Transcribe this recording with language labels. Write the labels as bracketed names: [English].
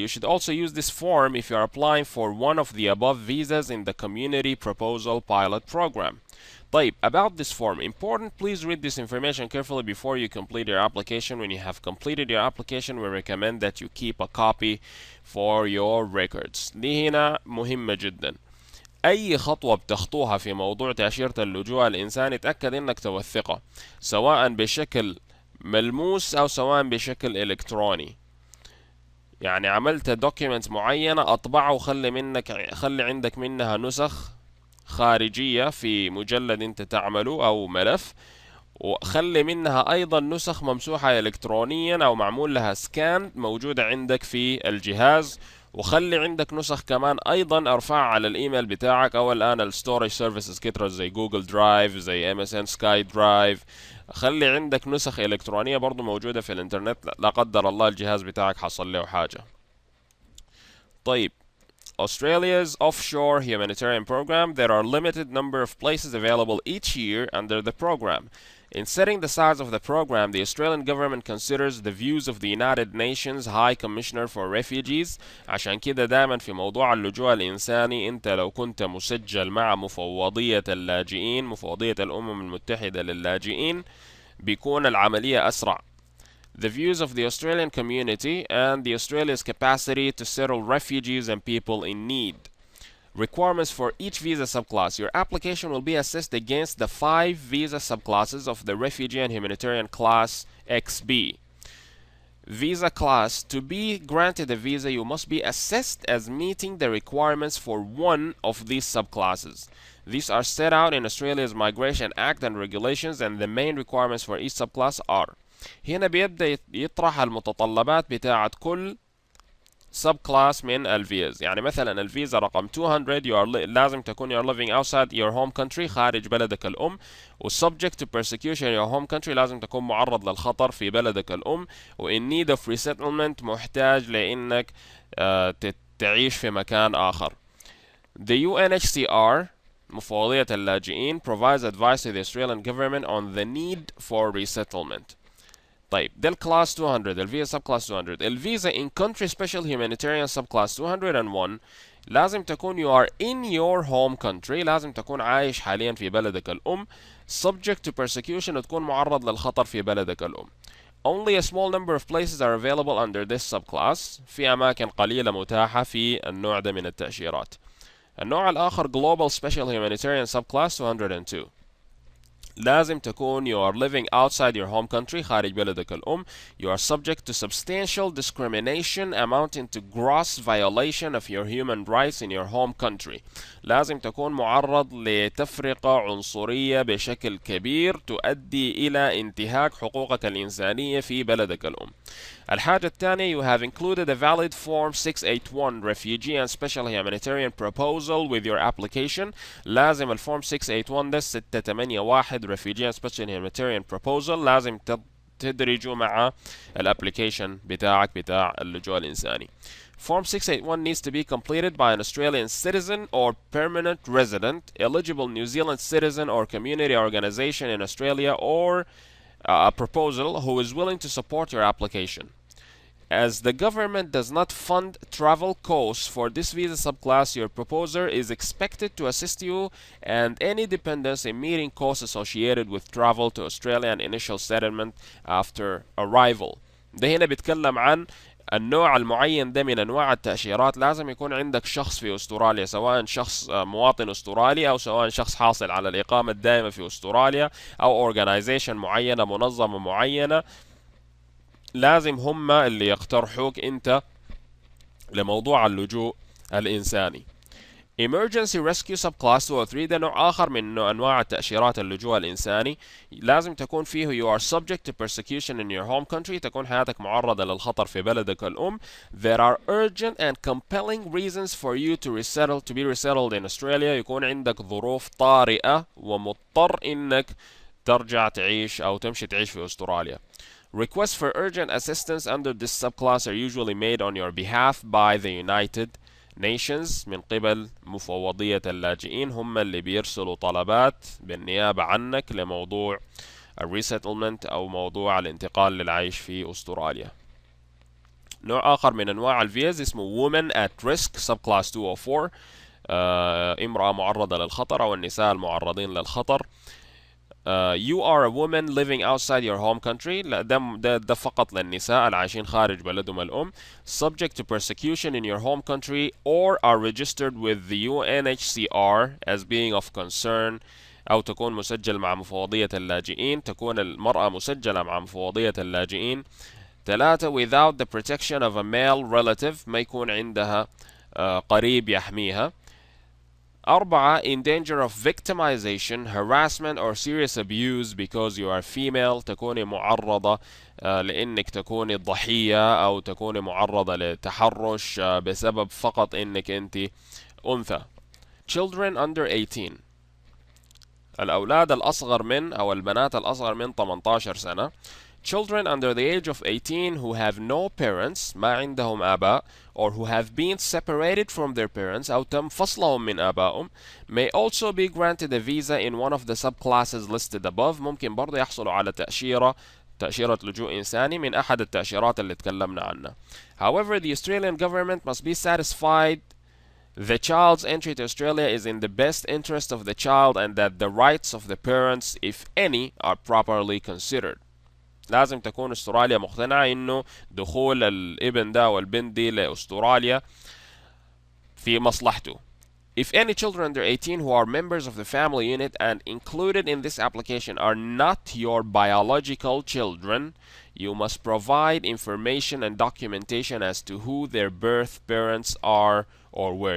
[English] You should also use this form if you are applying for one of the above visas in the Community Proposal Pilot Program. [Arabic] طيب, [English] about this form, important, please read this information carefully before you complete your application. When you have completed your application, we recommend that you keep a copy for your records. [Arabic] دي هنا مهمة جدا. أي خطوة بتخطوها في موضوع تأشيرة اللجوء الإنساني تأكد إنك توثقها، سواء بشكل ملموس أو سواء بشكل إلكتروني. يعني عملت دوكيمنت معينة أطبعه خلي عندك منها نسخ خارجية في مجلد انت تعمله او ملف، وخلي منها ايضا نسخ ممسوحة الكترونيا او معمول لها سكان موجودة عندك في الجهاز، وخلي عندك نسخ كمان ايضا ارفعها على الايميل بتاعك. او الان الستورج سيرفيسز كترة زي جوجل درايف، زي MSN سكاي درايف. خلي عندك نسخ الكترونية برضو موجودة في الانترنت، لا قدر الله الجهاز بتاعك حصل له حاجة. طيب, [English] Australia's offshore humanitarian program, there are limited number of places available each year under the program. In setting the size of the program, the Australian government considers the views of the United Nations High Commissioner for Refugees. [Arabic] عشان كده دائما في موضوع اللجوء الإنساني انت لو كنت مسجل مع مفوضية اللاجئين، مفوضية الأمم المتحدة للاجئين، بيكون العملية أسرع. [English] The views of the Australian community and the Australia's capacity to settle refugees and people in need. Requirements for each visa subclass. Your application will be assessed against the 5 visa subclasses of the refugee and humanitarian class XB. Visa class. To be granted a visa, you must be assessed as meeting the requirements for one of these subclasses. These are set out in Australia's Migration Act and regulations, and the main requirements for each subclass are. [Arabic] هنا بيبدأ يطرح المتطلبات بتاعت كل سب كلاس من الفيز. يعني مثلا الفيزا رقم 200 لازم تكون [English] you're living outside your home country [Arabic] خارج بلدك الأم، و [English] subject to persecution in your home country [Arabic] لازم تكون معرض للخطر في بلدك الأم، و [English] in need of resettlement [Arabic] محتاج لأنك تعيش في مكان آخر. [English] The UNHCR [Arabic] مفوضية اللاجئين [English] provides advice to the Australian government on the need for resettlement. [Arabic] طيب ده الكلاس 200 الفيزا سب كلاس 200. الفيزا in country special humanitarian sub class 201 لازم تكون [English] you are in your home country، [Arabic] لازم تكون عايش حاليا في بلدك الأم، [English] subject to persecution [Arabic] وتكون معرض للخطر في بلدك الأم. [English] Only a small number of places are available under this subclass. [Arabic] في أماكن قليلة متاحة في النوع ده من التأشيرات. النوع الآخر Global Special Humanitarian Subclass 202. لازم تكون [English] you are living outside your home country [Arabic] خارج بلدك الأم. [English] You are subject to substantial discrimination amounting to gross violation of your human rights in your home country. [Arabic] لازم تكون معرض لتفرقة عنصرية بشكل كبير تؤدي إلى انتهاك حقوقك الإنسانية في بلدك الأم. الحاجة الثانية [English] you have included a valid form 681 refugee and special humanitarian proposal with your application. [Arabic] لازم الفورم 681 ده 681 refugee and special humanitarian proposal لازم تدرجوا مع الابليكيشن بتاعك بتاع اللجوء الإنساني. [English] Form 681 needs to be completed by an Australian citizen or permanent resident, eligible New Zealand citizen or community organization in Australia, or a proposal who is willing to support your application. As the government does not fund travel costs for this visa subclass, your proposer is expected to assist you and any dependents in meeting costs associated with travel to Australia and initial settlement after arrival. [Arabic] ده هنا بيتكلم عن النوع المعين ده من انواع التأشيرات. لازم يكون عندك شخص في استراليا، سواء شخص مواطن استرالي او سواء شخص حاصل على الإقامة الدائمة في استراليا او organization معينة، منظمة معينة، لازم هم اللي يقترحوك انت لموضوع اللجوء الإنساني. Emergency Rescue Subclass 203 ده نوع آخر من أنواع التأشيرات اللجوء الإنساني. لازم تكون فيه [English] you are subject to persecution in your home country، [Arabic] تكون حياتك معرضة للخطر في بلدك الأم. [English] There are urgent and compelling reasons for you to be resettled in Australia. [Arabic] يكون عندك ظروف طارئة ومضطر إنك ترجع تعيش أو تمشي تعيش في أستراليا. [English] Requests for urgent assistance under this subclass are usually made on your behalf by the United Nations [Arabic] من قبل مفوضية اللاجئين، هم اللي بيرسلوا طلبات بالنيابة عنك لموضوع الريسيتلمنت أو موضوع الانتقال للعيش في أستراليا. نوع آخر من أنواع الفيز اسمه Women at Risk Subclass 204. امرأة معرضة للخطر أو النساء المعرضين للخطر. [English] You are a woman living outside your home country. [Arabic] لا ده فقط للنساء العايشين خارج بلدهم الأم. [English] Subject to persecution in your home country or are registered with the UNHCR as being of concern. [Arabic] أو تكون مسجل مع مفوضية اللاجئين، تكون المرأة مسجلة مع مفوضية اللاجئين. [English] 3 without the protection of a male relative، [Arabic] ما يكون عندها قريب يحميها. 4 [English] in danger of victimization, harassment or serious abuse because you are female، [Arabic] تكوني معرضة لأنك تكوني ضحية أو تكوني معرضة لتحرش بسبب فقط أنك أنت أنثى. [English] Children under 18، [Arabic] الأولاد الأصغر من أو البنات الأصغر من 18 سنة. [English] Children under the age of 18 who have no parents، [Arabic] ما عندهم آباء، [English] or who have been separated from their parents [Arabic] أو تم فصلهم من آبائهم [English] may also be granted a visa in one of the subclasses listed above. [Arabic] ممكن برضه يحصلوا على تأشيرة لجوء إنساني من أحد التأشيرات اللي تكلمنا عنها. [English] However, the Australian government must be satisfied the child's entry to Australia is in the best interest of the child and that the rights of the parents, if any, are properly considered. [Arabic] لازم تكون استراليا مقتنعة انه دخول الابن ده والبنت دي لاستراليا في مصلحته. [English] If any children under 18 who are members of the family unit and included in this application are not your biological children, you must provide information and documentation as to who their birth parents are or were.